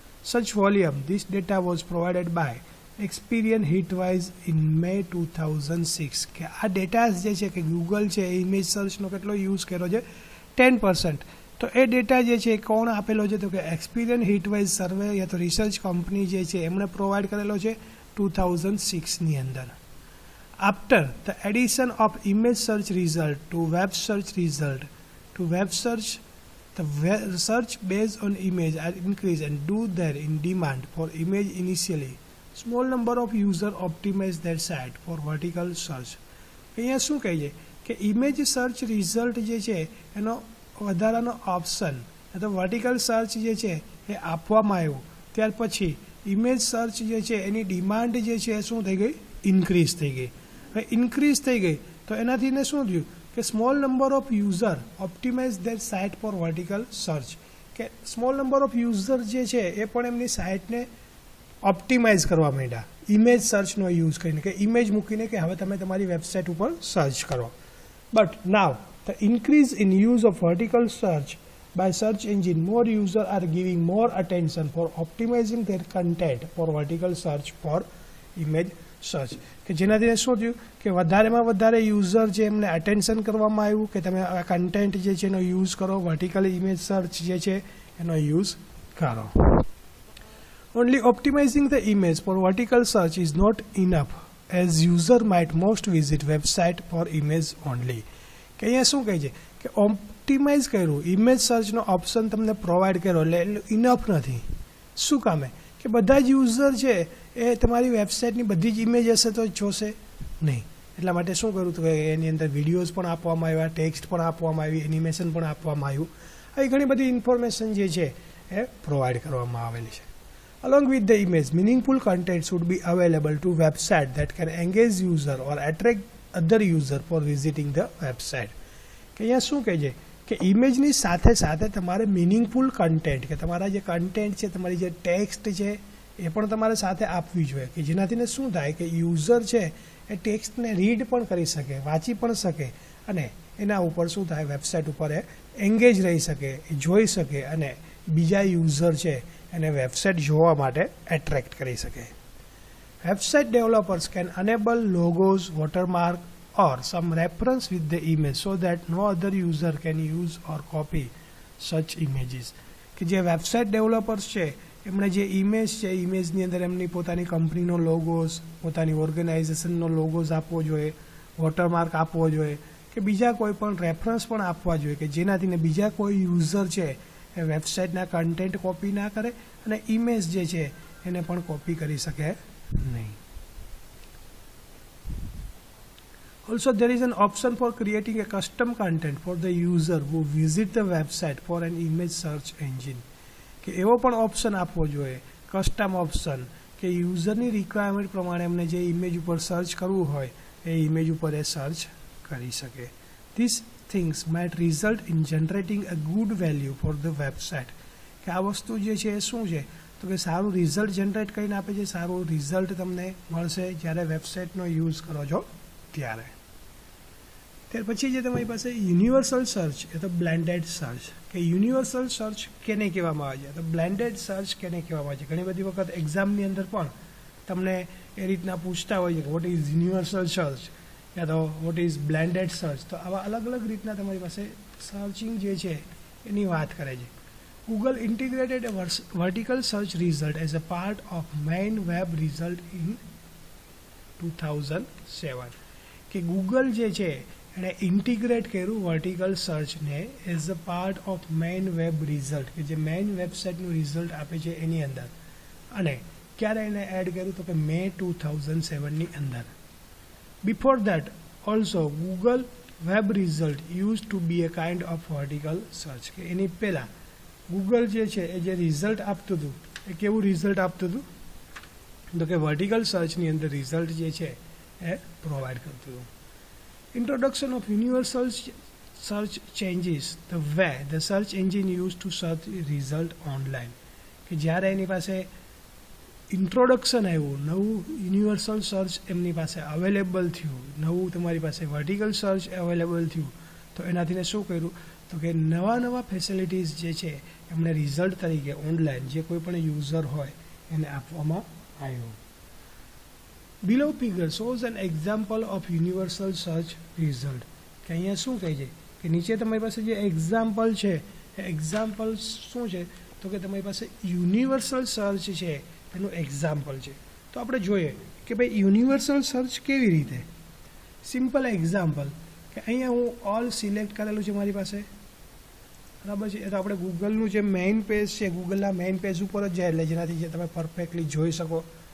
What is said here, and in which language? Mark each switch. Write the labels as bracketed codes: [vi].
[en] Such volume this data was provided by Experian Hitwise in May 2006. [gu] કે આ ડેટા જે છે કે ગૂગલ છે એ ઇમેજ સર્ચનો કેટલો યુઝ કર્યો છે 10%. તો એ ડેટા જે છે કોણ આપેલો છે તો કે એક્સપિરિયન હિટવાઇઝ સર્વે યા તો રિસર્ચ કંપની જે છે એમણે પ્રોવાઈડ કરેલો છે 2006ની અંદર. [en] After the addition of image search result to web search result to web search the search based on image are increased and due there in demand for image initially small number of user optimize their site for vertical search. [gu] અહીંયા શું કહે છે કે image search result જે છે એનો વધારાનો option તો વર્ટિકલ સર્ચ જે છે એ આપવામાં આવ્યું ત્યાર પછી ઇમેજ સર્ચ જે છે એની ડિમાન્ડ જે છે એ શું થઈ ગઈ, ઇન્ક્રીઝ થઈ ગઈ. હવે ઇન્ક્રીઝ થઈ ગઈ તો એનાથી શું થયું કે [en] Small number of user optimize their site for vertical search. [gu] કે સ્મોલ નંબર ઓફ યુઝર જે છે એ પણ એમની સાઇટને ઓપ્ટિમાઇઝ કરવા માંડ્યા ઇમેજ સર્ચનો યુઝ કરીને, કે ઇમેજ મૂકીને કે હવે તમે તમારી વેબસાઇટ ઉપર સર્ચ કરો. [en] But now the increase in use of vertical search by search engine more user are giving more attention for optimizing their content for vertical search for image search. [gu] કે જેનાથી શું થયું કે વધારેમાં વધારે યુઝર જે એમને અટેન્શન કરવામાં આવ્યું કે તમે આ કન્ટેન્ટ જે છે એનો યુઝ કરો, વર્ટિકલ ઇમેજ સર્ચ જે છે એનો યુઝ કરો. [en] Only optimizing the image for vertical search is not enough, as user might most visit website for image only. [gu] કે અહીંયા શું કહે છે કે ઓપ્ટિમાઇઝ કર્યું, ઇમેજ સર્ચનો ઓપ્શન તમને પ્રોવાઈડ કર્યો એટલે ઇનફ નથી. શું કામે કે બધા જ યુઝર છે એ તમારી વેબસાઇટની બધી જ ઇમેજ હશે તો જોશે નહીં. એટલા માટે શું કર્યું તો કે એની અંદર વિડીયોઝ પણ આપવામાં આવ્યા, ટેક્સ્ટ પણ આપવામાં આવી, એનિમેશન પણ આપવામાં આવ્યું. આવી ઘણી બધી ઇન્ફોર્મેશન જે છે એ પ્રોવાઈડ કરવામાં આવેલી છે. [en] Along with the image, meaningful content should be available to website that can engage user or attract other user for visiting the website. [gu] કે અહીંયા શું કહે છે કે ઇમેજની સાથે સાથે તમારે મિનિંગફુલ કન્ટેન્ટ કે તમારા જે કન્ટેન્ટ છે, તમારી જે ટેક્સ્ટ છે એ પણ તમારે સાથે આપવી જોઈએ કે જેનાથી શું થાય કે યુઝર છે એ ટેક્સ્ટને રીડ પણ કરી શકે, વાંચી પણ શકે અને એના ઉપર શું થાય વેબસાઇટ ઉપર એ એંગેજ રહી શકે, જોઈ શકે અને બીજા યુઝર છે એને વેબસાઇટ જોવા માટે એટ્રેક્ટ કરી શકે. [en] Website developers can enable logos, watermark or some reference with the image so that no other user can use or copy such images. [gu] કે જે વેબસાઇટ ડેવલપર્સ છે એમણે જે ઇમેજ છે ઇમેજની અંદર એમની પોતાની કંપનીનો લોગોઝ, પોતાની ઓર્ગેનાઇઝેશનનો લોગોઝ આપવો જોઈએ, વોટરમાર્ક આપવો જોઈએ કે બીજા કોઈ પણ રેફરન્સ પણ આપવા જોઈએ કે જેનાથી બીજા કોઈ યુઝર છે એ વેબસાઇટના કન્ટેન્ટ કોપી ના કરે અને ઇમેજ જે છે એને પણ કોપી કરી શકે નહીં. [en] Also, there is an option for creating a custom content for the user who visit the website for an image search engine. [gu] કે એવો પણ ઓપ્શન આપવો જોઈએ, કસ્ટમ ઓપ્શન કે યુઝરની રિક્વાયરમેન્ટ પ્રમાણે એમને જે ઇમેજ ઉપર સર્ચ કરવું હોય એ ઇમેજ ઉપર એ સર્ચ કરી શકે. [en] These things might result in generating a good value for the website. [gu] કે આ વસ્તુ જે છે એ શું છે તો કે સારું રિઝલ્ટ જનરેટ કરીને આપે છે, સારું રિઝલ્ટ તમને મળશે જ્યારે વેબસાઇટનો યુઝ કરો છો ત્યારે. ત્યાર પછી જે તમારી પાસે યુનિવર્સલ સર્ચ એ તો બ્લેન્ડેડ સર્ચ કે યુનિવર્સલ સર્ચ કેને કહેવામાં આવે છે તો બ્લેન્ડેડ સર્ચ કેને કહેવામાં આવે છે. ઘણી બધી વખત એક્ઝામની અંદર પણ તમને એ રીતના પૂછતા હોય છે કે [en] what is universal search [gu] યા તો [en] What is blended search. [gu] તો આવા અલગ અલગ રીતના તમારી પાસે સર્ચિંગ જે છે એની વાત કરે છે. [en] Google integrated a vertical search result as a part of main web result in 2007. [gu] કે ગૂગલ જે છે એણે ઇન્ટિગ્રેટ કર્યું vertical સર્ચને [en] as a part of main web result [gu] કે જે મેઇન વેબસાઇટનું રિઝલ્ટ આપે છે એની અંદર. અને ક્યારે એને એડ કર્યું તો કે મે 2007ની અંદર. [en] before that also Google web result use to be a kind of vertical search [gu] કે એની પહેલાં ગૂગલ જે છે એ જે રિઝલ્ટ આપતું હતું એ કેવું રિઝલ્ટ આપતું હતું તો કે વર્ટિકલ સર્ચની અંદર રિઝલ્ટ જે છે એ પ્રોવાઈડ કરતું હતું. [en] Introduction of universal search changes the way the search engine used to search result online. [gu] કે જ્યારે એની પાસે ઇન્ટ્રોડક્શન આવ્યું, નવું યુનિવર્સલ સર્ચ એમની પાસે અવેલેબલ થયું, નવું તમારી પાસે વર્ટિકલ સર્ચ અવેલેબલ થયું તો એનાથી શું કર્યું તો કે નવા ફેસિલિટીઝ જે છે એમણે રિઝલ્ટ તરીકે ઓનલાઈન જે કોઈ પણ યુઝર હોય એને આપવામાં આવ્યું. [en] Below figure shows an example of universal search result. [gu] કે અહીંયા શું કહે છે કે નીચે તમારી પાસે જે એક્ઝામ્પલ છે એ એક્ઝામ્પલ શું છે તો કે તમારી પાસે યુનિવર્સલ સર્ચ છે એનું એક્ઝામ્પલ છે. તો આપણે જોઈએ કે ભાઈ યુનિવર્સલ સર્ચ કેવી રીતે. સિમ્પલ એક્ઝામ્પલ કે અહીંયા હું ઓલ સિલેક્ટ કરેલું છે મારી પાસે, બરાબર છે. એ તો આપણે ગૂગલનું જે મેઇન પેજ છે ગૂગલના મેઇન પેજ ઉપર જ જાય એટલે જેનાથી જે તમે પરફેક્ટલી જોઈ શકો.